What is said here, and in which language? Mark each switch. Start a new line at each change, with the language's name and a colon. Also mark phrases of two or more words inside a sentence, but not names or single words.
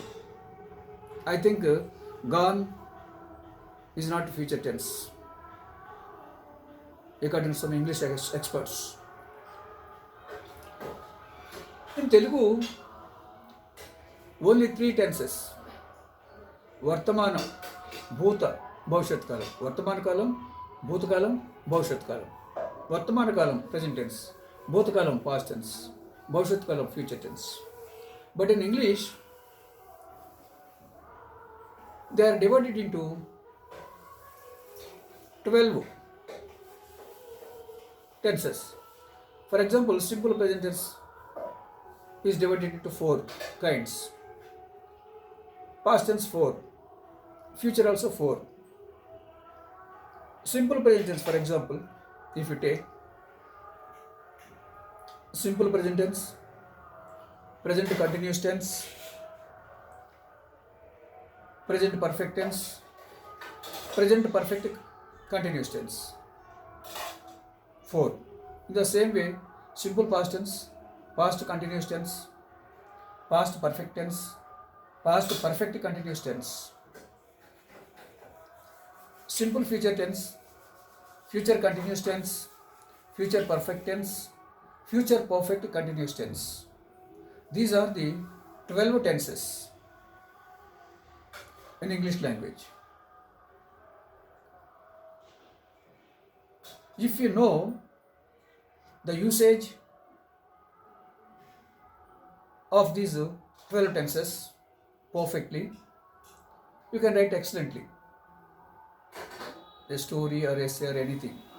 English: I think gone is not future tense, according to some English experts. In Telugu, only three tenses:
Telugu: వర్తమానం, భూత, భవిష్యత్ కాలం. వర్తమాన కాలం, భూతకాలం, భవిష్యత్ కాలం. వర్తమాన కాలం
English: present tense,
Telugu: భూతకాలం
English: past tense,
Telugu: భవిష్యత్ కాలం
English: future tense. But in English, they are divided into 12 tenses. For example, simple present tense is divided into 4 kinds. Past tense 4, future also 4. Simple present tense, for example, if you take simple present tense, present continuous tense, present perfect tense, present perfect continuous tense. 4. In the same way, simple past tense, past continuous tense, past perfect tense, past perfect continuous tense. Simple future tense, future continuous tense, future perfect tense, future perfect continuous tense. These are the 12 tenses in English language. If you know the usage of these 12 tenses perfectly, you can write excellently a story or essay or anything.